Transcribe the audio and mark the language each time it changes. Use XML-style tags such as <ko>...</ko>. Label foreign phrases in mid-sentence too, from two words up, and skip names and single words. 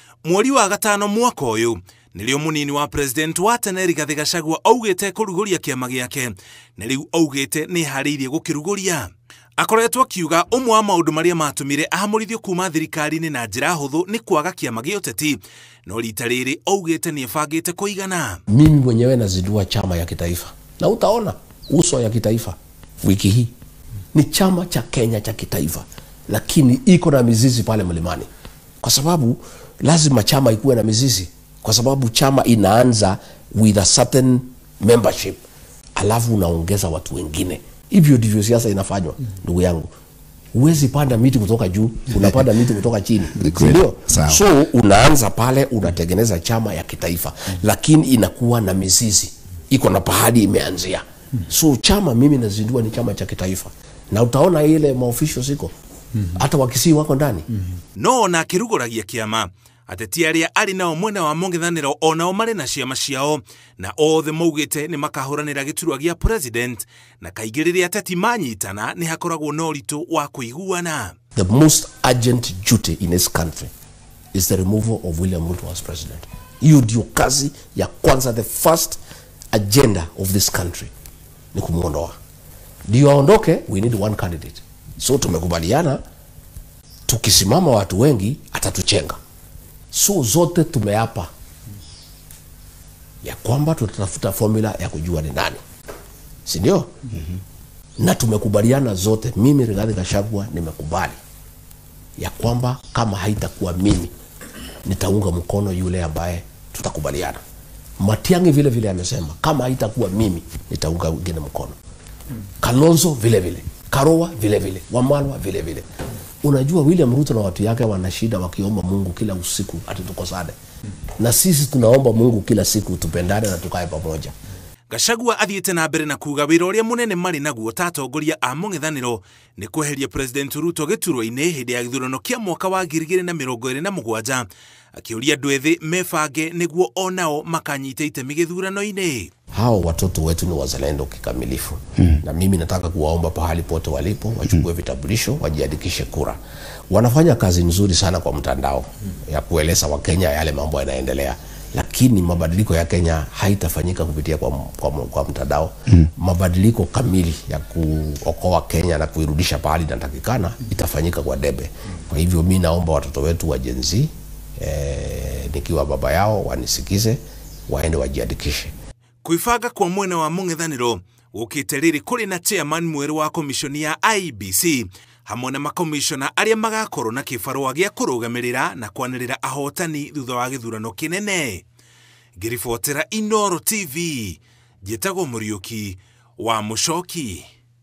<ki>Mweri wa gatano mwaka uyu nilio munini wa president wa tene Rigathi Gachagua augite kuruguria kiama giake na riu augite ni hariirie gukiruguria. Akoretwo akiuga umwe wa maundu maria matumire ahamurithio kuma thirikari-ini na njira huthu ni kwaga kiama gia uteti, no rita riri augite ni ebangite kuigana.</ki> <sw>Mimi mwenyewe nazindua chama ya kitaifa na utaona uso ya kitaifa wiki hii. Ni chama cha Kenya cha kitaifa, lakini iko na mizizi pale mlimani, kwa sababu lazima chama ikuwe na mizizi, kwa sababu chama inaanza</sw> <en>with a certain membership</en> <sw>alafu unaongeza watu wengine. Hivyo ndivyo siasa inafanywa, ndugu yangu. Huwezi panda miti kutoka juu, unapanda miti kutoka chini. Ndio? So unaanza pale, unatengeneza chama ya kitaifa, lakini inakuwa na mizizi, iko na pahali imeanzia. So chama mimi nazindua ni chama cha kitaifa, na utaona ile maofisho siko hata wakisi wako ndani.</sw> <ki>No na kiruguragia kiama ateti aria ari nao mwena wa mungithaniro onao mari na ciama ciao na othe maugite ni makahuranira giturwa gia president na kaigiriri ateti manyitana ni hakoragwo no ritu wa kuiguana.</ki> <en>The most urgent duty in this country is the removal of William Ruto as president.</en> <sw>Hiyo ndio kazi ya kwanza,</sw> <en>the first agenda of this country</en> <sw>ni kumuondoa. Ndio aondoke,</sw> <en>we need one candidate.</en> <sw>So tumekubaliana tukisimama watu wengi atatuchenga. So zote tumeapa ya kwamba tutatafuta formula ya kujua ni nani, si ndio? Na tumekubaliana zote, mimi Rigathi Gachagua nimekubali ya kwamba kama haitakuwa mimi nitaunga mkono yule ambaye tutakubaliana. Matiang'i vile vile amesema kama haitakuwa mimi nitaunga wengine mkono. Kalonzo vile vile, Karua vile vile, Wamalwa vile vile. Unajua William Ruto na watu yake wana shida wakiomba Mungu kila usiku ati tukosane. Na sisi tunaomba Mungu kila siku tupendane na tukae pamoja.</sw> <ki>Gachagua athiete na mbere na kuga wira uria munene mari naguo tatongoria a mungithaniro ni kweheria president Ruto giturwa-ini hindi ya githurano kia mwaka wa 2027, akiuria andu ethi mebange niguo onao makanyite itemi githurano-ini.</ki> <sw>Hao watoto wetu ni wazalendo kikamilifu. Na mimi nataka kuwaomba pahali pote walipo wachukue vitambulisho, wajiandikishe kura. Wanafanya kazi nzuri sana kwa mtandao ya kueleza Wakenya yale mambo yanaendelea, lakini mabadiliko ya Kenya haitafanyika kupitia kwa mtandao. Mabadiliko kamili ya kuokoa Kenya na kuirudisha pahali inatakikana itafanyika kwa debe. Kwa hivyo mimi naomba watoto wetu wa Gen Z, nikiwa baba yao, wanisikize, waende wajiandikishe.</sw> <ki>Kuifanga kwa mwena wa mungithaniro gukite riri kuri na chairman mweru wa komishoni ya IEBC hamwe na makomishona aria magakorwo na kibarua gia kurugamirira na kwanirira ahotani thutha wa githurano kinene. Ngiribotera Inooro TV, njitagwo Muriuki wa Muchoki.</ki>